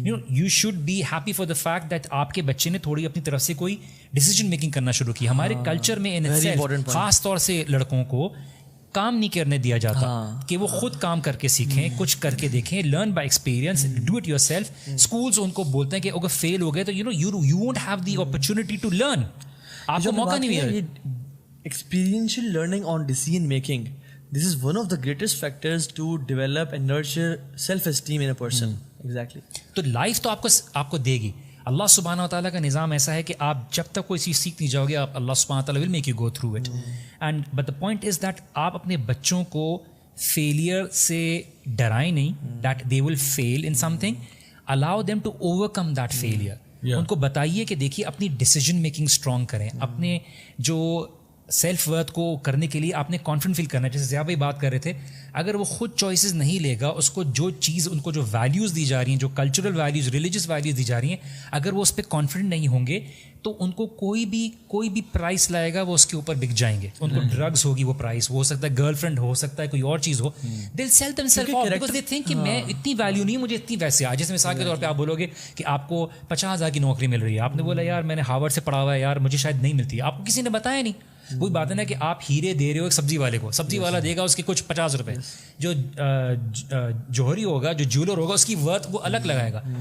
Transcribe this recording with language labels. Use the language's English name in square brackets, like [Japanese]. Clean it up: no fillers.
[English] you should be happy for the fact that [Urdu] آپ کے بچے نے تھوڑی اپنی طرف سے کوئی ڈیسیجن میکنگ کرنا شروع کی. ہمارے کلچر میں خاص طور سے لڑکوں کو کام نہیں کرنے دیا جاتا کہ وہ خود کام کر کے سیکھیں, کچھ کر کے دیکھیں, [English] Learn by experience, do it yourself. [Urdu] Schools ان کو بولتے ہیں کہ اگر فیل ہو گئے تو [English] you won't have the opportunity to learn, [Urdu] آپ کو موقع نہیں ملے. [English] Experiential learning on decision making, this is one of the greatest factors to develop and nurture self-esteem in a person. Exactly. [Urdu] تو لائف تو آپ کو دے گی. اللہ سبحانہ و تعالیٰ کا نظام ایسا ہے کہ آپ جب تک کوئی چیز سیکھ نہیں جاؤ گے, آپ اللہ سبحانہ و تعالیٰ [English] will make you go through it. And but the point is that [Urdu] آپ اپنے بچوں کو فیلئر سے ڈرائیں نہیں, [English] that they will fail in something. Allow them to overcome that failure. [Urdu] ان کو بتائیے کہ دیکھیے اپنی ڈیسیجن میکنگ اسٹرانگ کریں, اپنے جو سیلف ورتھ کو کرنے کے لیے آپ نے کانفیڈنٹ فیل کرنا ہے. جیسے ضیاء بھائی بات کر رہے تھے, اگر وہ خود چوائسیز نہیں لے گا, اس کو جو چیز, ان کو جو ویلیوز دی جا رہی ہیں, جو کلچرل ویلیوز, ریلیجیس ویلیوز دی جا رہی ہیں, اگر وہ اس پہ کانفیڈنٹ نہیں ہوں گے تو ان کو کوئی بھی پرائس لائے گا وہ اس کے اوپر بک جائیں گے. ان کو ڈرگس ہوگی وہ پرائس, وہ ہو سکتا ہے گرل فرینڈ, ہو سکتا ہے کوئی اور چیز ہو. [English] they sell them self off because they think [Urdu] کہ میں اتنی ویلیو نہیں, مجھے اتنی ویسے آ. جیسے مثال کے طور پہ آپ بولو گے کہ آپ کو 50,000 کی نوکری مل رہی ہے, آپ نے بولا یار میں نے ہارورڈ سے پڑھا ہوا ہے, یار مجھے شاید نہیں ملتی. آپ کو کسی نے بتایا نہیں. وہی بات ہے نا کہ آپ ہیرے دے رہے ہو ایک سبزی والے کو, سبزی والا دے گا اس کے کچھ 50 روپے, جو جوہری ہوگا, جو جیولر ہوگا, اس کی ورتھ وہ الگ لگائے گا.